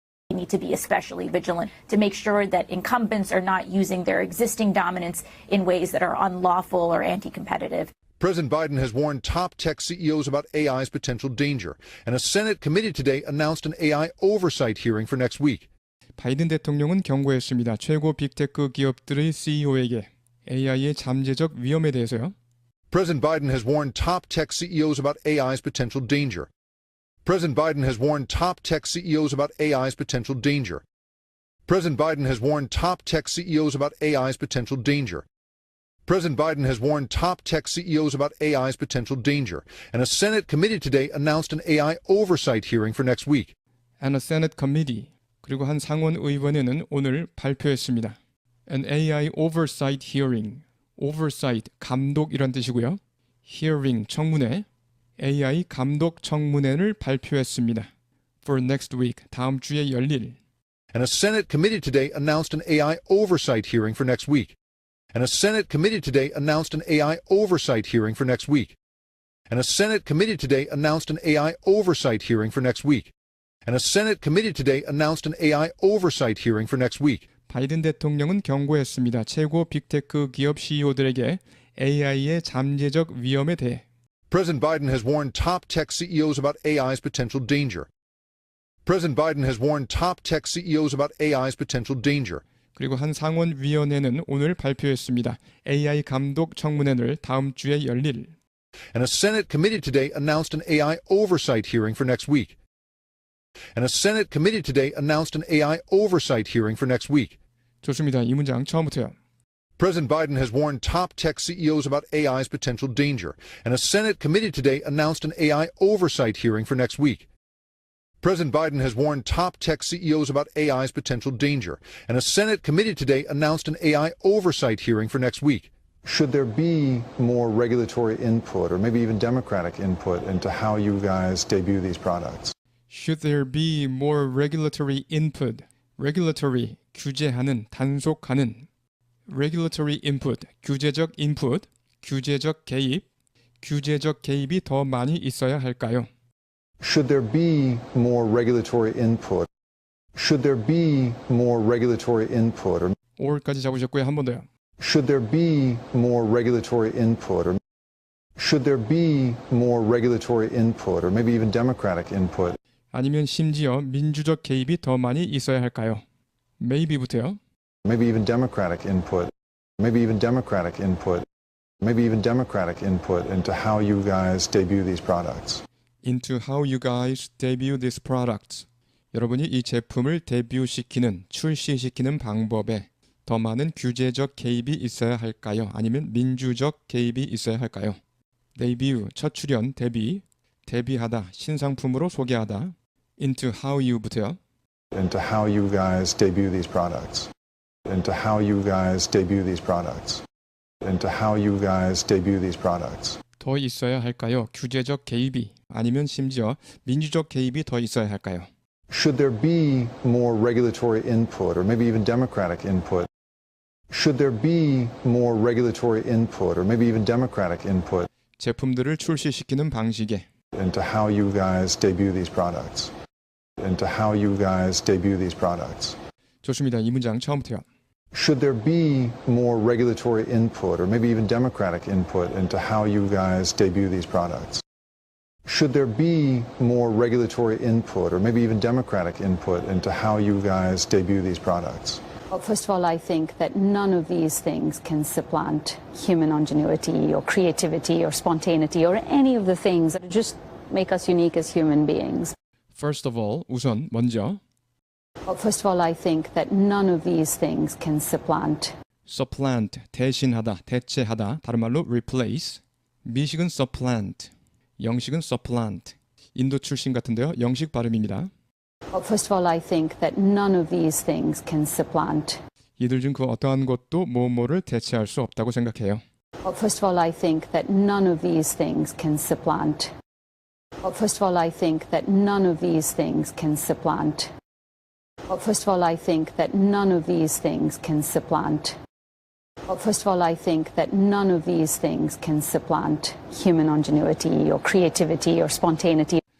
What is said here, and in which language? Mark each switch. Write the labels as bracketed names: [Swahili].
[English] We need to be especially vigilant to make sure that incumbents are not using their existing dominance in ways that are unlawful or anti-competitive. President Biden has warned top tech CEOs about AI's potential danger, and a Senate committee today announced an AI oversight hearing for next week. [Korean] 바이든 대통령은 경고했습니다. 최고 빅테크 기업들의 CEO에게 AI의 잠재적 위험에 대해서요. [English] President Biden has warned top tech CEOs about AI's potential danger. President Biden has warned top tech CEOs about AI's potential danger. President Biden has warned top tech CEOs about AI's potential danger. President Biden has warned top tech CEOs about AI's potential danger, and a Senate committee today announced an AI oversight hearing for next week. And a Senate committee, [Korean] 그리고 한 상원 의원회는 오늘 발표했습니다. [English] An AI oversight hearing, oversight, [Korean] 감독이란 뜻이고요. hearing, 청문회, AI 감독 청문회를 발표했습니다. [English] For next week, [Korean] 다음 주에 열릴. [English] And a Senate committee today announced an AI oversight hearing for next week. And a Senate committee today announced an AI oversight hearing for next week. And a Senate committee today announced an AI oversight hearing for next week. And a Senate committee today announced an AI oversight hearing for next week. [Korean] 바이든 대통령은 경고했습니다. 최고 빅테크 기업 CEO들에게 AI의 잠재적 위험에 대해. [English] President Biden has warned top tech CEOs about AI's potential danger. President Biden has warned top tech CEOs about AI's potential danger. [Korean] 그리고 한 상원위원회는 오늘 발표했습니다. AI 감독 청문회를 다음 주에 열릴. [English] And a Senate committee today announced an AI oversight hearing for next week. And a Senate committee today announced an AI oversight hearing for next week. [Korean] 좋습니다. 이 문장 처음부터요. [English] President Biden has warned top tech CEOs about AI's potential danger, and a Senate committee today announced an AI oversight hearing for next week. President Biden has warned top tech CEOs about AI's potential danger, and a Senate committee today announced an AI oversight hearing for next week. Should there be more regulatory input or maybe even democratic input into how you guys debut these products? Should there be more regulatory input? [Korean] Regulatory, 규제하는, 단속하는. Regulatory input, 규제적 input, 규제적 개입. 규제적 개입이 더 많이 있어야 할까요? [English] Should there be more regulatory input? Should there be more regulatory input or [Korean] or까지 잡으셨고요. 한 번 더요. [English] should there be more regulatory input or should there be more regulatory input or maybe even democratic input? [Korean] 아니면 심지어 민주적 개입이 더 많이 있어야 할까요? Maybe부터요. [English] Maybe even democratic input. Maybe even democratic input. Maybe even democratic input into how you guys debut these products. Into how you guys debut these products. [Korean] 여러분이 이 제품을 데뷔시키는, 출시시키는 방법에 더 많은 규제적 개입이 있어야 할까요? 아니면 민주적 개입이 있어야 할까요? debut, 첫 출연, 데뷔, 데뷔하다, 신상품으로 소개하다. [English] Into how you부터요. Into how you guys debut these products. Into how you guys debut these products. Into how you guys debut these products. [Korean] 더 있어야 할까요? 규제적 개입이 아니면 심지어 민주적 개입이 더 있어야 할까요? [English] Should there be more regulatory input or maybe even democratic input? Should there be more regulatory input or maybe even democratic input [Korean] 제품들을 출시시키는 방식에 [English] into how you guys debut these products? Into how you guys debut these products. [Korean] 좋습니다. 이 문장 처음부터요. [English] Should there be more regulatory input or maybe even democratic input into how you guys debut these products? Should there be more regulatory input or maybe even democratic input into how you guys debut these products? Well, first of all, I think that none of these things can supplant human ingenuity or creativity or spontaneity or any of the things that just make us unique as human beings. First of all, [Korean] 우선 먼저 [English] Well, first of all, I think that none of these things can supplant. [Korean] supplant, 대신하다, 대체하다, 다른 말로 replace. 미식은 supplant, 영식은 supplant. 인도 출신 같은데요. 영식 발음입니다. [English] Well, first of all, I think that none of these things can supplant. [Korean] 이들 중 그 어떠한 것도 뭐뭐를 대체할 수 없다고 생각해요. [English] Well, first of all, I think that none of these things can supplant. Well, first of all, I think that none of these things can supplant. Well, first of all, I think that none of these things can supplant. Well, first of all, I think that none of these things can supplant human ingenuity or creativity or spontaneity.